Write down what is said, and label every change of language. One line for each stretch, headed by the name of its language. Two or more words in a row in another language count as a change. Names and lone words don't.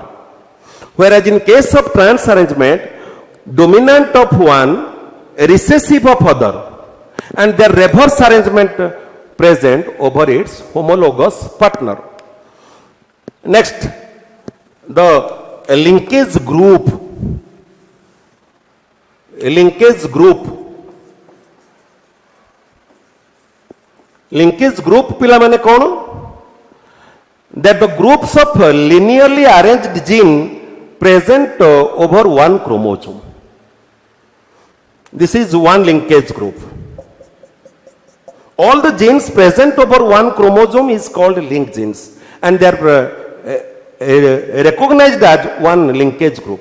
English: Whereas in case of trans arrangement, dominant of one, recessive of other, and their reverse arrangement present over its homologous partner. Next, the linkage group. Linkage group
Hindi: पिला माने कौन?
English: That the groups of linearly arranged gene present over one chromosome. This is one linkage group. All the genes present over one chromosome is called linked genes, and they are recognized as one linkage group.